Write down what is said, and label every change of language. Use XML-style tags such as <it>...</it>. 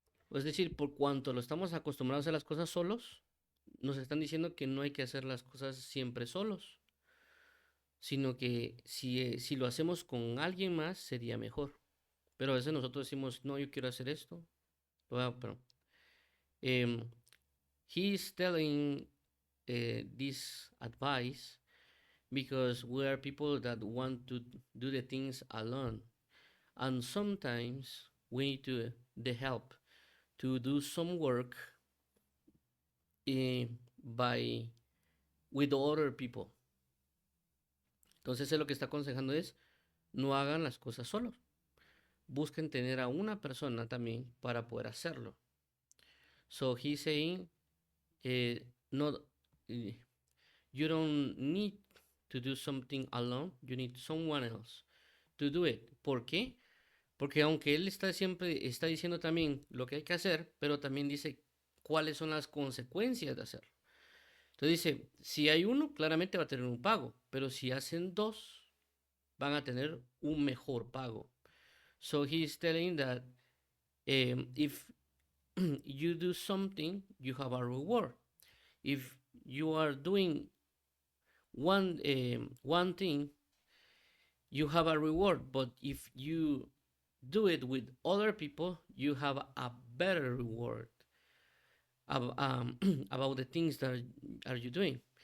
<es>Es decir, por cuanto lo estamos acostumbrados a hacer las cosas solos, nos están diciendo que no hay que hacer las cosas siempre solos, sino que si lo hacemos con alguien más sería mejor. Pero a veces nosotros decimos, no, yo quiero hacer esto.</es> <en>Pero, um, he's telling this advice because we are people that want to do the things alone. And sometimes we need the help to do some work by with other people.</en> <es>Entonces él lo que está aconsejando es no hagan las cosas solos. Busquen tener a una persona también para poder hacerlo.</es> <en>So he's saying, not you don't need to do something alone. You need someone else to do it.</en> <es>¿Por qué? Porque aunque él siempre está diciendo también lo que hay que hacer, pero también dice cuáles son las consecuencias de hacerlo. Entonces dice, si hay uno, claramente va a tener un pago, pero si hacen dos, van a tener un mejor pago.</es> <en>So he's telling that if you do something, you have a reward. If you are doing one thing, you have a reward. But if you do it with other people, you have a better reward about the things that are you doing.</en>